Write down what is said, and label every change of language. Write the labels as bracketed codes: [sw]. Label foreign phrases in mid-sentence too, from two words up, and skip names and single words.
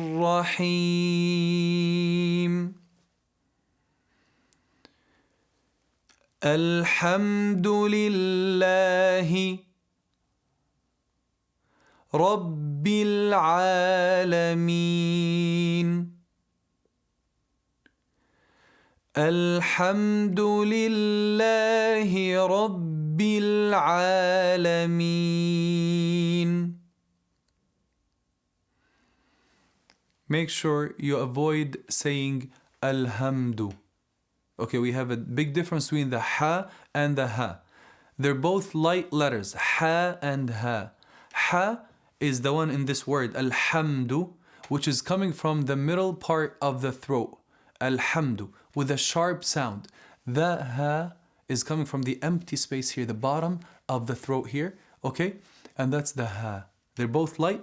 [ar] الرحيم الحمد لله رب العالمين الحمد لله رب العالمين. [en] Make sure you avoid saying alhamdu. Okay, we have a big difference between the ha and the ha. They're both light letters, ha and ha. Ha is the one in this word, alhamdu, which is coming from the middle part of the throat, alhamdu, with a sharp sound. The ha is coming from the empty space here, the bottom of the throat here, okay? And that's the ha. They're both light.